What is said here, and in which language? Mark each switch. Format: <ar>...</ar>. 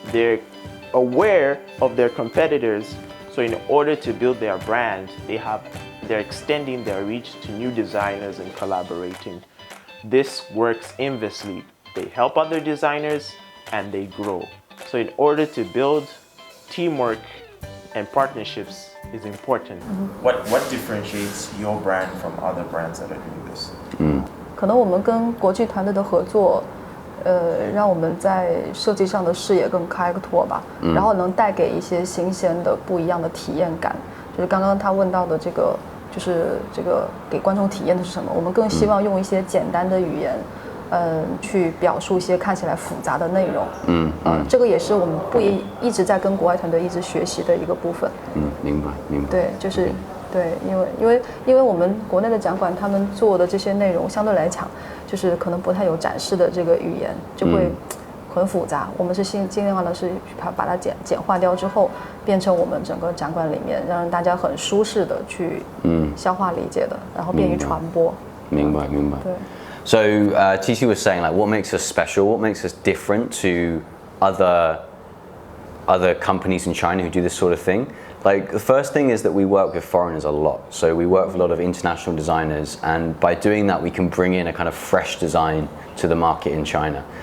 <en>They're aware of their competitors, so in order to build their brand, they're extending their reach to new designers and collaborating. This works inversely. They help other designers and they grow. So in order to build, teamwork and partnerships is important. What differentiates your brand from other brands that are doing this?</en> <zh>可能我们跟国际团队的合作，让我们在设计上的视野更开拓吧，然后能带给一些新鲜的、不一样的体验感。就是刚刚他问到的这个，就是这个给观众体验的是什么？我们更希望用一些简单的语言，去表述一些看起来复杂的内容。这个也是我们一直在跟国外团队一直学习的一个部分。明白。对，就是。对，因为我们国内的展馆，他们做的这些内容相对来讲，就是可能不太有展示的这个语言，就会很复杂。我们是尽量的是把它简化掉之后，变成我们整个展馆里面让大家很舒适的去消化理解的，然后便于传播。明白。对。</zh> <en>So TC was saying like, what makes us special? What makes us different to other companies in China who do this sort of thing? Like the first thing is that we work with foreigners a lot. So we work with a lot of international designers, and by doing that we can bring in a kind of fresh design to the market in China.</en>